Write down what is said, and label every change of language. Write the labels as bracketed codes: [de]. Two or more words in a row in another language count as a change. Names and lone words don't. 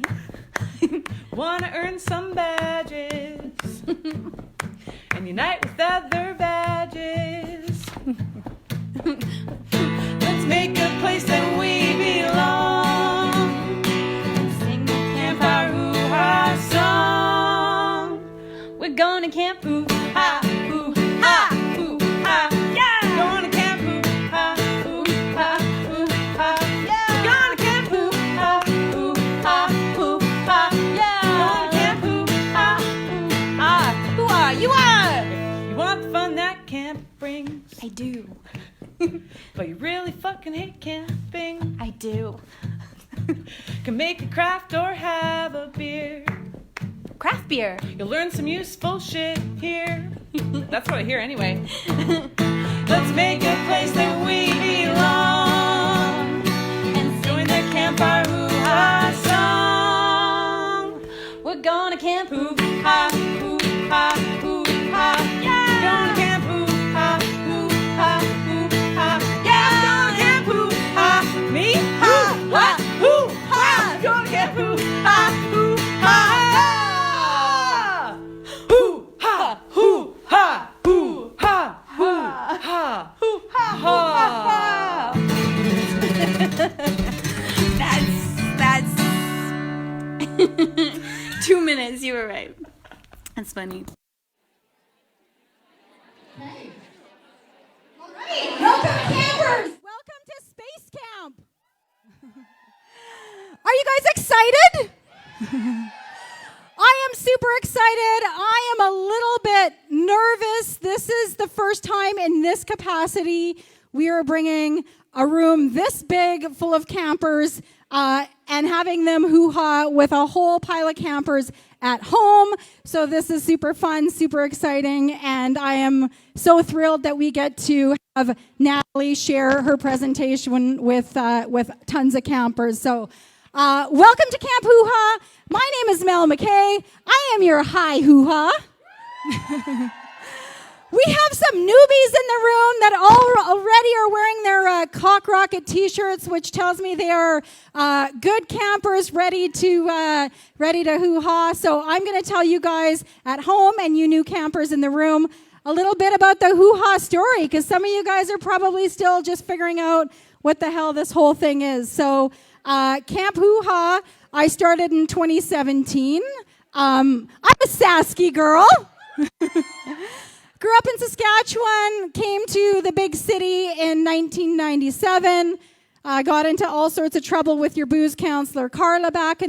[en] wanna earn some badges and unite with other badges. Let's make a place that we belong and sing the campfire hoo-ha song. We're going to camp. Hoo-ha, hoo-ha, hoo-ha, yeah! Going to camp, hoo-ha, hoo-ha, hoo-ha, yeah! Going to camp, hoo-ha, hoo-ha, hoo-ha, yeah! Going to camp, hoo-ha, hoo-ha. Who are you? Are? You want the fun that camp brings, I do. but you really fucking hate camping. I do. Can make a craft or have a beer. Craft beer. You'll learn some useful shit here. That's what I hear anyway. Let's make a place that we belong And join the campfire hoo-ha song. we're going to camp. Hoo-ha, hoo-ha, hoo-ha, yeah! Going to camp, hoo-ha, hoo-ha, hoo-ha, yeah! Going to camp, hoo-ha, me, hoo-ha, hoo-ha! Going to camp, hoo-ha, hoo-ha, hoo-ha, hoo-ha, hoo-ha, hoo-ha, hoo-ha. That's 2 minutes. You were right. That's funny. Okay. All right. Welcome, campers. Welcome to Space Camp. Are you guys excited? I am super excited. I am a little bit nervous. This is the first time in this capacity we are bringing a room this big full of campers and having them hoo-ha with a whole pile of campers at home. So this is super fun, super exciting, and I am so thrilled that we get to have Natalie share her presentation with tons of campers. So welcome to Camp Hoo-Ha. My name is Mel McKay. I am your high hoo-ha. We have some newbies in the room that already are wearing their Cock Rocket t-shirts, which tells me they are good campers ready to hoo-ha. So I'm going to tell you guys at home and you new campers in the room a little bit about the hoo-ha story, because some of you guys are probably still just figuring out what the hell this whole thing is. So Camp Hoo-Ha, I started in 2017. I'm a Sasky girl. Grew up in Saskatchewan, came to the big city in 1997, got into all sorts of trouble with your booze counselor, Carla, back in